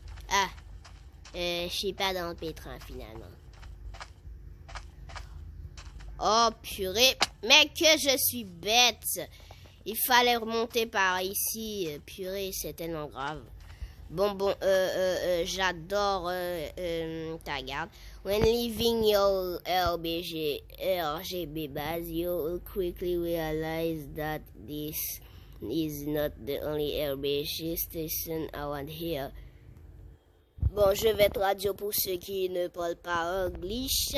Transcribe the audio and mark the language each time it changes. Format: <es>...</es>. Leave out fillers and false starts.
<fr>Ah, je suis pas dans le pétrin finalement. Oh purée, mais que je suis bête. Il fallait remonter par ici. Purée, c'est tellement grave. Bon, j'adore ta garde.</fr> <en>When leaving your RGB base, you'll quickly realize that this is not the only RBG station around here.</en> <fr>Bon, je vais traduire pour ceux qui ne parlent pas anglais.</fr>